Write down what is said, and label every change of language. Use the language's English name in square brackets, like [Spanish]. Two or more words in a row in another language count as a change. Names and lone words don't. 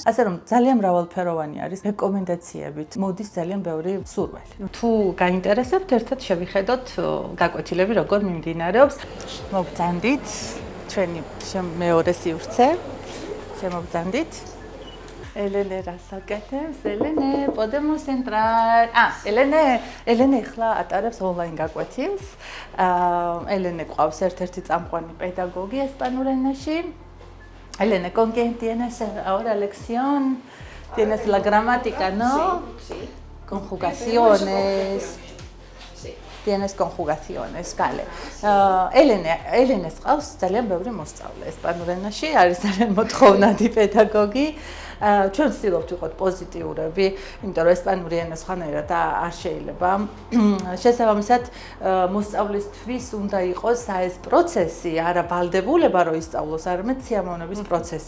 [Georgian] ასე რომ ძალიან მრავალფეროვანი არის რეკომენდაციებით. მოდის ძალიან ბევრი სურვილი. თუ გაინტერესებთ, ერთად შევიხედოთ გაკვეთილები როგორ მიმდინარეობს. მოგბრძანდით ჩვენი მეორე სივრცე. შემოგბრძანდით. ელენე რას აკეთებს? [Spanish] ელენე podemos entrar. [Georgian] ელენე ახლა ატარებს ონლაინ გაკვეთილს. ელენე ყავს ერთ-ერთი წამყვანი პედაგოგი ესპანურ ენაში. [Spanish] Elena, ¿con quién tienes ahora lección? Tienes la gramática, ¿no? Sí. Conjugaciones. Sí. Tienes conjugaciones, vale. [Georgian] Elena ყავს ძალიან ბევრი მოსწავლე ესპანურ ენაში, არის ძალიან მოთხოვნადი პედაგოგი. ჩვენ ვცდილობთ ვიყოთ პოზიტიურები, იმიტომ რომ ესპანური ენა სხვანაირად არ შეიძლება. შესაბამისად, მოსწავლისთვის უნდა იყოს ეს პროცესი, არა ვალდებულება, რომ ისწავლოს, არამედ სიამოვნების პროცესი.